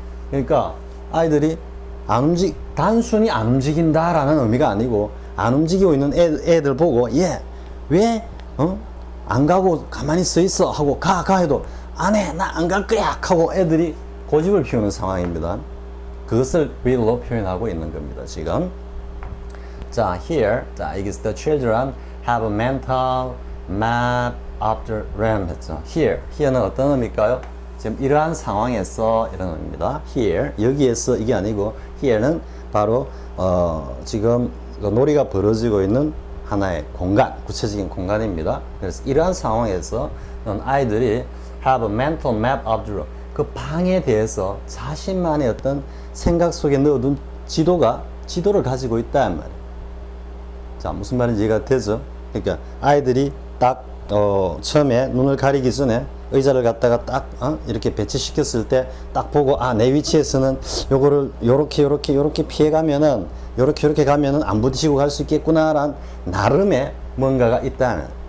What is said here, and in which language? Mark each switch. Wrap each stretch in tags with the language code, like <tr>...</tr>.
<ko>그러니까 아이들이 단순히 안 움직인다라는 의미가 아니고 안 움직이고 있는 애들 보고 왜 안 가고 가만히 서 있어 하고 가 해도 안 해 나 안 갈 거야 하고 애들이 고집을 피우는 상황입니다. 그것을 will로 표현하고 있는 겁니다. 지금 자</ko> <en>here</en> <ko>자 이게</ko> <en>the children have a mental map of the realm</en> <ko>했죠. here는 어떤 의미일까요? 지금 이러한 상황에서 이런 의미입니다. here 여기에서 이게 아니고 here는 바로 지금 놀이가 벌어지고 있는 하나의 공간, 구체적인 공간입니다. 그래서 이러한 상황에서 아이들이</ko> <en>have a mental map of the room.</en> <ko>그 방에 대해서 자신만의 어떤 생각 속에 넣어둔 지도를 가지고 있단 말이에요. 자, 무슨 말인지 이해가 되죠? 그러니까 아이들이 딱 처음에 눈을 가리기 전에 의자를 갖다가 딱 이렇게 배치시켰을 때 딱 보고 내 위치에서는 요거를 요렇게 피해가면은 요렇게 가면은 안 부딪히고 갈 수 있겠구나라는 나름의 뭔가가 있다는.</ko>